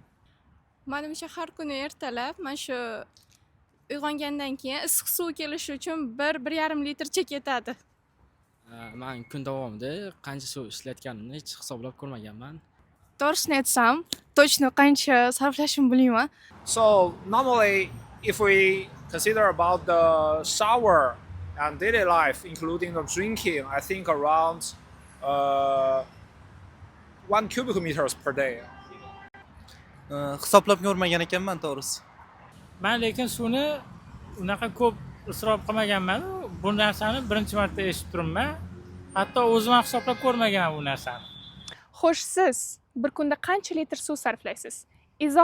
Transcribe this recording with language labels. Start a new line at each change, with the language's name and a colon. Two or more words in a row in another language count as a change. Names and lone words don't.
Uzbek: Menimcha har kuni ertalab men shu uyg'ongandan keyin issiq suv kelishi uchun 1-1,5 litrcha ketadi. Men kun davomida qancha suv ishlatganimni hech hisoblab ko'rmaganman. To'g'risini aytsam, точно qancha sarflashimni bilmayman.
English: So normally, if we consider about the shower and daily life, including the drinking, I think around 1 cubic meters per day.
Uzbek: Hisoblab ko'rmagan ekanman to'g'risi. Men lekin suvni unaqa ko'p isrof qilmaganman. Bu narsani birinchi marta eshitib turibman. Hatto o'zim ham hisoblab ko'rmaganman bu narsani. Xo'sh, siz bir kunda qancha litr suv sarflaysiz?